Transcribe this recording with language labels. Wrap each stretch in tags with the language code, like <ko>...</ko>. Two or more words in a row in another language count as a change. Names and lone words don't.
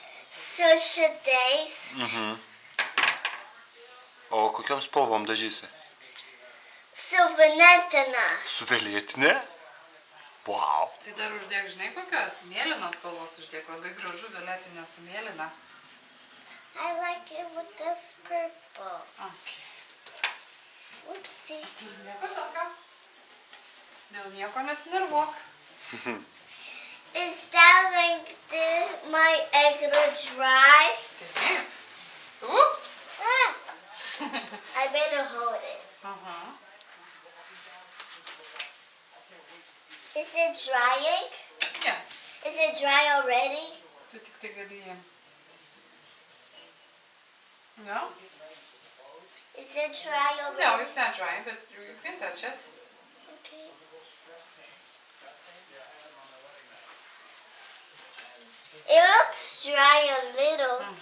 <lt>Su šitais. O kokiom spalvom dažysi? Su violetina. Su violetinė? Wow. Tai dar uždėk, žinai, kokios? Mėlynos spalvos uždėk, labai gražu violetinė su mėlyna.</lt> <en>I like it with this purple. Okay. Oopsie.</en> <lt>Nieko tokio. Dėl nieko nesinervuok.</lt> <en>Is that like my egg dry?</en> <lt>Taip. Ups.</lt> <en>I better hold it. Is it drying? Yeah. Is it dry already?</en> <lt>Tu tik tai gali jį.</lt> <en>No? Is it dry already? No, it's not dry, but you can touch it. Okay. It looks dry a little.</en>